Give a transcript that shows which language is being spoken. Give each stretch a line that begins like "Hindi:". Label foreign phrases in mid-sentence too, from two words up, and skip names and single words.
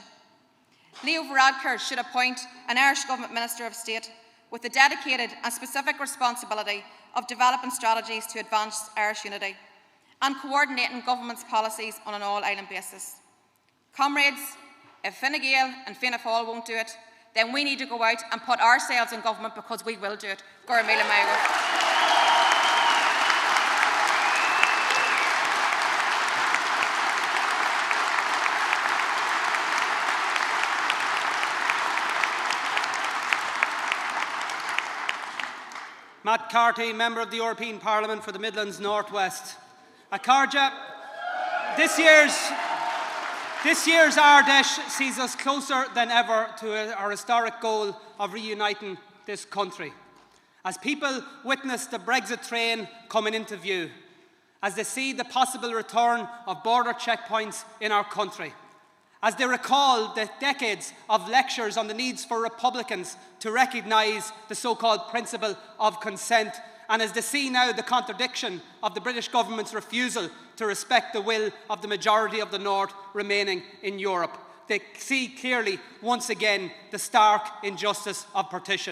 English: Leo Varadkar should appoint an Irish Government Minister of State with the dedicated and specific responsibility of developing strategies to advance Irish unity and coordinating government's policies on an all-island basis. Comrades, if Fine Gael and Fianna Fáil won't do it, then we need to go out and put ourselves in government because we will do it.
Irish: Gura míle maith.
English: Matt Carty, Member of the European Parliament for the Midlands North West. Akarja, this year's Ardèche sees us closer than ever to our historic goal of reuniting this country. As people witness the Brexit train coming into view, as they see the possible return of border checkpoints in our country, as they recall the decades of lectures on the needs for Republicans to recognise the so-called principle of consent, and as they see now the contradiction of the British government's refusal to respect the will of the majority of the North remaining in Europe, they see clearly once again the stark injustice of partition.